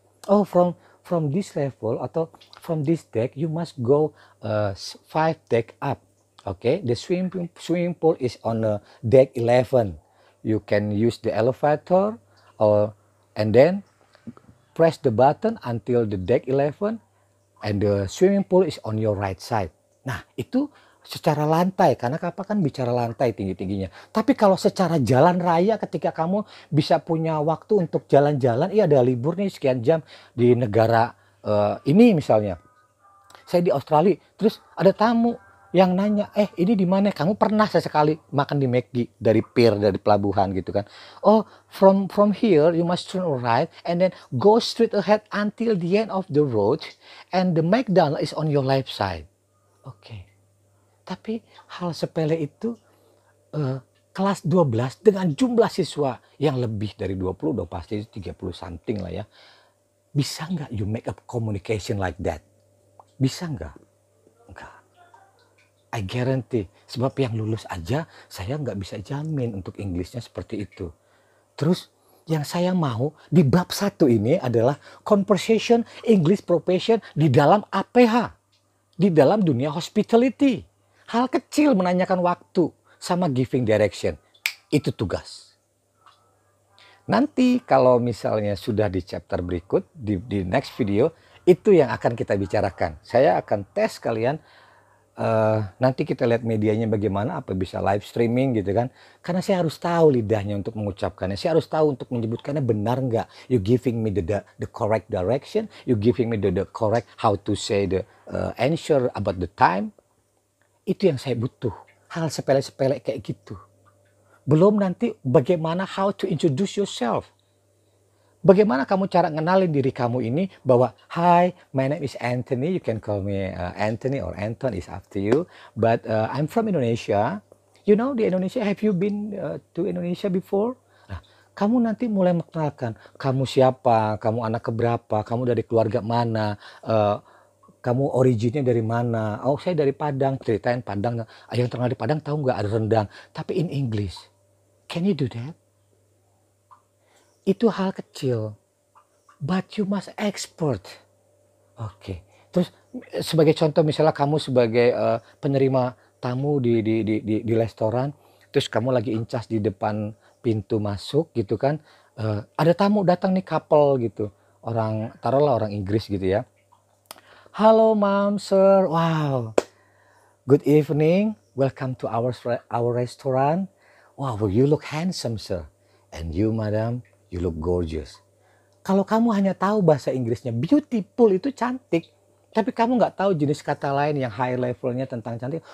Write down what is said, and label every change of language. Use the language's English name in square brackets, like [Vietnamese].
[English] Oh, from this level atau from this deck, you must go 5 deck up. Okay, the swimming pool is on deck 11. You can use the elevator and then press the button until the deck 11 and the swimming pool is on your right side. [Indonesian] Nah, itu secara lantai, karena kapal kan bicara lantai tinggi-tingginya. Tapi kalau secara jalan raya ketika kamu bisa punya waktu untuk jalan-jalan, ada libur nih sekian jam di negara ini misalnya. Saya di Australia, terus ada tamu yang nanya, ini di mana? Kamu pernah sesekali makan di McD dari pier, dari pelabuhan gitu kan. [English] Oh, from here you must turn right and then go straight ahead until the end of the road and the McDonald is on your left side. [Indonesian] Oke. Tapi hal sepele itu kelas 12 dengan jumlah siswa yang lebih dari 20, udah pasti 30 something lah ya. Bisa nggak [English] you make a communication like that? [Indonesian] Bisa nggak? Enggak. [English] I guarantee. [Indonesian] Sebab yang lulus aja saya nggak bisa jamin untuk Inggrisnya seperti itu. Terus Yang saya mau di bab 1 ini adalah conversation English profession di dalam APH. Di dalam dunia hospitality. Hal kecil menanyakan waktu sama [English] giving direction. [Indonesian] Itu tugas. Nanti kalau misalnya sudah di chapter berikut, di [English] next video, [Indonesian] itu yang akan kita bicarakan. Saya akan tes kalian. Nanti kita lihat medianya bagaimana, apa bisa live streaming gitu kan. Karena saya harus tahu lidahnya untuk mengucapkannya. Saya harus tahu untuk menyebutkannya benar nggak. [English] You giving me the correct direction. You giving me the correct how to say the answer about the time. [Indonesian] Itu yang saya butuh. Hal sepele-sepele kayak gitu. Belum nanti bagaimana [English] how to introduce yourself. [Indonesian] Bagaimana kamu cara ngenalin diri kamu ini [English] bahwa hi, my name is Anthony, you can call me Anthony or Anton, is up to you. But I'm from Indonesia. You know di Indonesia, have you been to Indonesia before? [Indonesian] Nah, kamu nanti mulai mengenalkan kamu siapa, kamu anak keberapa, kamu dari keluarga mana, kamu originnya dari mana. Oh, saya dari Padang, ceritain Padang. Yang terkenal di Padang tahu nggak ada rendang, tapi [English] in English. Can you do that? [Indonesian] Itu hal kecil, [English] but you must expert. [Indonesian] Oke. Terus sebagai contoh misalnya kamu sebagai penerima tamu di restoran, terus kamu lagi incas di depan pintu masuk gitu kan, ada tamu datang nih couple gitu, taruhlah orang Inggris gitu ya. [English] Halo ma'am, sir, wow, good evening, welcome to our restaurant. Wow, you look handsome, sir, and you madam, you look gorgeous. [Indonesian] Kalau kamu hanya tahu bahasa Inggrisnya beautiful itu cantik, tapi kamu nggak tahu jenis kata lain yang high levelnya tentang cantik.